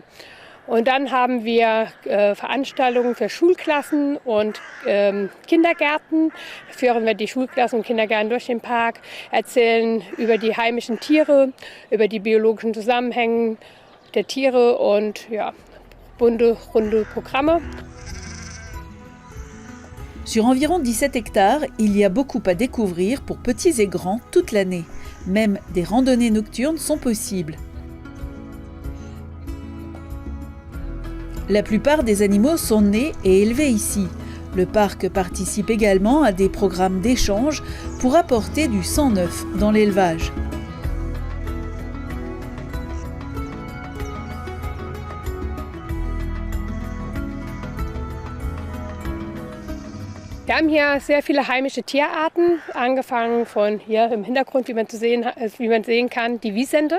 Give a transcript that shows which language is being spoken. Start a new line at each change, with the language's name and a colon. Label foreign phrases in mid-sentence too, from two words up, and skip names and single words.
German: Und dann haben wir Veranstaltungen für Schulklassen und Kindergärten. Da führen wir die Schulklassen und Kindergärten durch den Park, erzählen über die heimischen Tiere, über die biologischen Zusammenhänge der Tiere und ja, bunte, runde Programme.
French: Sur environ 17 hectares, il y a beaucoup à découvrir pour petits et grands toute l'année. Même des randonnées nocturnes sont possibles. La plupart des animaux sont nés et élevés ici. Le parc participe également à des programmes d'échange pour apporter du sang neuf dans l'élevage.
German: Wir haben hier sehr viele heimische Tierarten, angefangen von hier im Hintergrund, wie man sehen kann, die Wisente.